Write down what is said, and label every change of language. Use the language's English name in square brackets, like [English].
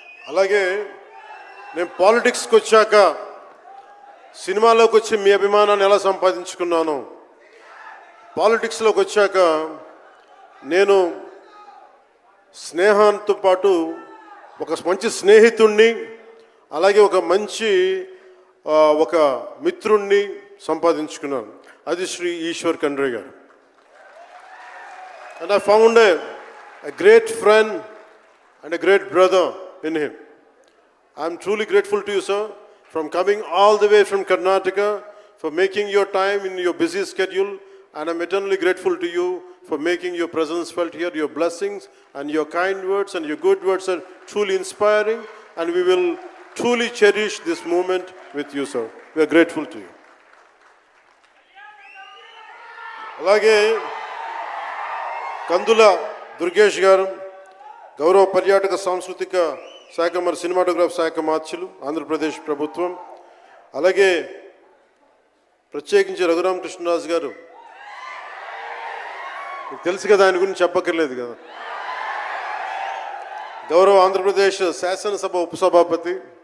[Telugu] అలాగే నేను పాలిటిక్స్కి వచ్చాక, సినిమాలోకి వచ్చి మీ అభిమానాన్ని ఎలా సంపాదించుకున్నాను, పాలిటిక్స్లోకి వచ్చాక నేను స్నేహంతో పాటు ఒక మంచి స్నేహితుణ్ణి, అలాగే ఒక మంచి ఒక మిత్రుణ్ణి సంపాదించుకున్నాను. అది శ్రీ ఈశ్వర్ ఖండ్రే గారు. [English] And I found a great friend and a great brother in him. I am truly grateful to you, sir, from coming all the way from Karnataka, for making your time in your busy schedule, and I'm eternally grateful to you for making your presence felt here. Your blessings and your kind words and your good words are truly inspiring, and we will truly cherish this moment with you, sir. We are grateful to you. [Telugu] అలాగే కందుల దుర్గేష్ గారు, గౌరవ పర్యాటక సాంస్కృతిక శాఖ మరి cinematograph శాఖ మార్చులు, ఆంధ్రప్రదేశ్ ప్రభుత్వం. అలాగే ప్రత్యేకించి రఘురామకృష్ణరాజు గారు, తెలుసు కదా, ఆయన గురించి చెప్పక్కర్లేదు కదా, గౌరవ ఆంధ్రప్రదేశ్ శాసనసభ ఉపసభాపతి,